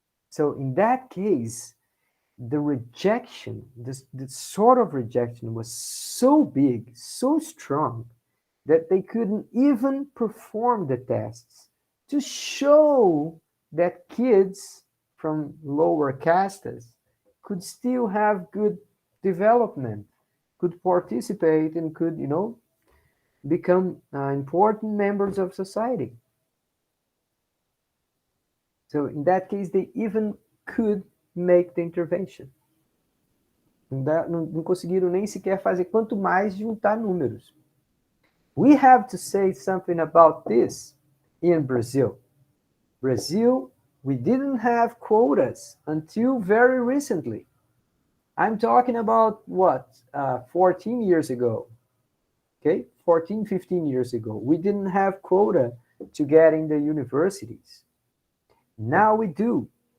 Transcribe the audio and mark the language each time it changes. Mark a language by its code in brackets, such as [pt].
[en] So in that case, the rejection, this sort of rejection was so big, so strong, that they couldn't even perform the tests to show that kids from lower castes could still have good development, could participate, and could, become important members of society. So in that case, they even could make the intervention. [pt] Não conseguiram nem sequer fazer, quanto mais juntar números. [en] We have to say something about this in Brazil. Brazil, we didn't have quotas until very recently. I'm talking about 14 years ago. Okay, 14, 15 years ago. We didn't have quota to get in the universities. Now we do.